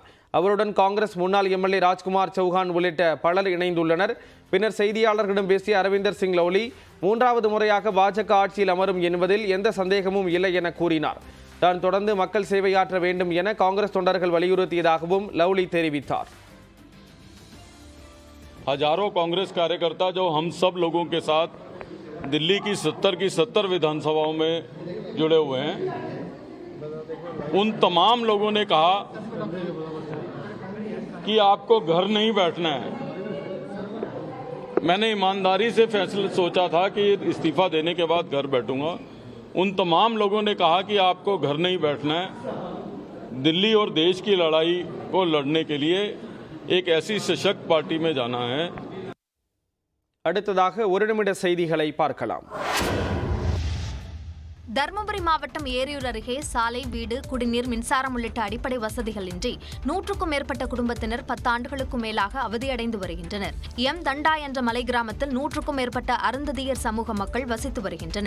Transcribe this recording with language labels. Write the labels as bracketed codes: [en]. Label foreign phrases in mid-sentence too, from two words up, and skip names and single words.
[ta] அவருடன் காங்கிரஸ் முன்னாள் எம்எல்ஏ ராஜ்குமார் சௌஹான் உள்ளிட்ட பலர் இணைந்துள்ளனர். பின்னர் செய்தியாளர்களிடம் பேசிய அரவிந்தர் சிங் லவ்லி 3வது முறையாக பாஜக ஆட்சியில் அமரும் என்பதில் எந்த சந்தேகமும் இல்லை என கூறினார். தான் தொடர்ந்து மக்கள் சேவையாற்ற வேண்டும் என காங்கிரஸ் தொண்டர்கள் வலியுறுத்தியதாகவும் லவ்லி தெரிவித்தார். [hi] हजारों कांग्रेस कार्यकर्ता जो हम सब लोगों के साथ दिल्ली की 70 की 70 विधानसभाओं में जुड़े हुए हैं, उन तमाम लोगों ने कहा कि आपको घर नहीं बैठना है. मैंने ईमानदारी से फैसला सोचा था कि इस्तीफा देने के बाद घर बैठूंगा. उन तमाम लोगों ने कहा कि आपको घर नहीं बैठना है. दिल्ली और देश की लड़ाई को लड़ने के लिए एक ऐसी सशक्त पार्टी में जाना है. [ta] அடுத்ததாக 1 நிமிட செய்திகளை பார்க்கலாம். தருமபுரி மாவட்டம் ஏரியூர் அருகே சாலை, வீடு, குடிநீர், மின்சாரம் உள்ளிட்ட அடிப்படை வசதிகளின்றி 100க்கும் மேற்பட்ட குடும்பத்தினர் 10 ஆண்டுகளுக்கும் மேலாக அவதியடைந்து வருகின்றனர். எம் தண்டா என்ற மலை கிராமத்தில் 100க்கும் மேற்பட்ட அருந்ததியர் சமூக மக்கள் வசித்து வருகின்றனர்.